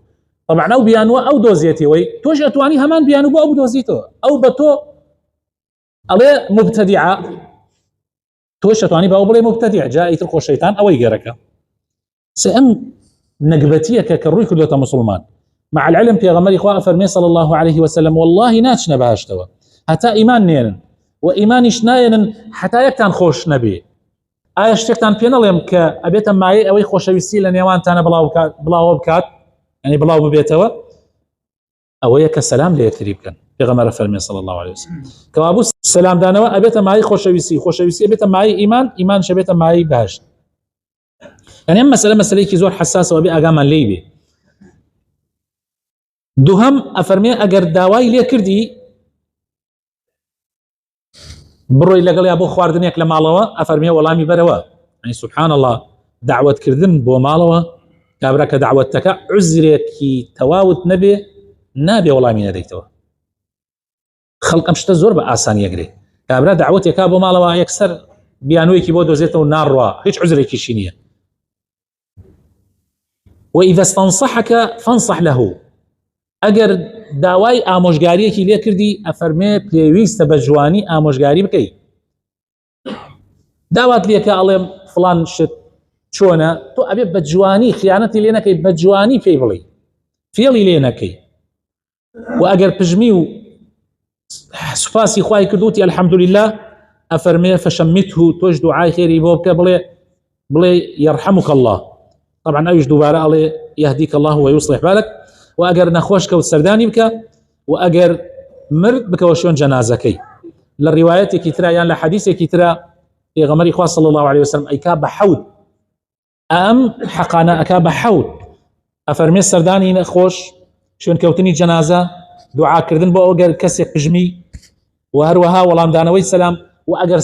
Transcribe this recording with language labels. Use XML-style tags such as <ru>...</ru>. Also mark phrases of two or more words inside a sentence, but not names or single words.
<ckb>طبعا ئەو بیانوە ئەو دۆزیێتەوەی تۆش ئەتوانی هەمان بیانوو بۆ ئەو بدۆزیتەوە. ئەو بە تۆ ئەڵێ مبتەدیعە، تۆش ئەتوانی باو بڵێ مبتەدیع، جا ئیتر خۆ شەیطان ئەوەی گەرەکە. ئەم نەگبەتیەکە کە ڕووی کردوتە مسلمان.</ckb> <ar>مع العلم</ar> <ckb>پێغەمبەری خوا فەرمێ</ckb> <ar>صلی الله عليه وسلم:</ar> <ckb>والله ناچنە بەهەشتەوە هەتا ئیمان نێنن، و ئیمانیش نایەنن هەتا یەکتان خۆش نەبێ. ئایا شتێکتان پێ نەڵێم کە ئەبێتە مایە ئەوەی خۆشەویستی لە نێوانتانە بڵاو بکات، یعنی بڵاو ببێتەوە؟ ئەوەیە کە سەلام لە یەکتری بکەن. پێغەمبەر فەرمێ</ckb> <ar>صلی الله عليه وسلم</ar> <ckb>کەوابوو سەلامدانەوە ئەبێتە مای خۆشەویستی ئەبێتە مای ئیمان شەبێتە مای بەهەشت. یعنی ئەم مەسەلەیەکی زۆر حساسەوە بێ ئاگامان لێی بێ. دوهم افرمي اگر داوای لێ کردی بڕۆی لەگەڵ یا بۆ خواردنێک لە ماڵەوە ئەفەرمێ وەڵامی بەرەوە</ckb> <ar>يعني سبحان الله</ar> <ckb>دعوتکردن بۆ ماڵەوە کابرا کە دعوتەکە عوزرێکی تەواوت نەبێ نابێ وەڵامی نەدەیتەوە خەڵک ئەم شتە زۆر بە ئاسانی ئەگرێ کابرا دعوتێکا بۆ ماڵەوە یەکسەر بیانوویەکی بۆ دۆزێتەوە ناڕوا هیچ عوزرێکیشی نییە</ckb> <ar>وإذا استنصحك فانصح له</ar> <ckb>ئەگەر داوای ئامۆژگاریەکی لێ کردی ئەفەرمێ پێویستە بە جوانی ئامۆژگاری بکەیت داوات لێکە ئەڵێم فڵان شت چۆنە تۆ ئەبێ بە جوانی خیانەتی لێ نەکەی بە جوانی پێی بڵێ فێڵی لێ نەکەی و ئەگەر پژمی و سوپاسی خوای کردوتی الحەمدولله ئەفەرمێ فەشەمیته تۆش دوعای خێری بۆ بکە بڵێ</ckb> <ar>یەرحەموک الله</ar> <ckb>طبعا ئەویش دووبارە ئەڵێ</ckb> <ar>یهدیک الله ويصلح بالك</ar> <ckb>و ئەگەر نەخۆش کەوت سەردانی بکە و ئەگەر مرد بکەوە شوێن جەنازەکەی لە ڕیوایەتێکی ترا یان لە حەدیثێکی ترا پێغەمبەری خوا</ckb> <ar>صلی الله عليه وسلم</ar> <ckb>ئەیکا بە حەوت ئەم حەقانە ئەکا بە حەوت ئەفەرمێ سەردانی نەخۆش شوێن کەوتنی جەنازە دوعاکردن بۆ ئەگەر کەسێک پژمی و هەروەها وەڵامدانەوەی سەلام و ئەگەر</ckb>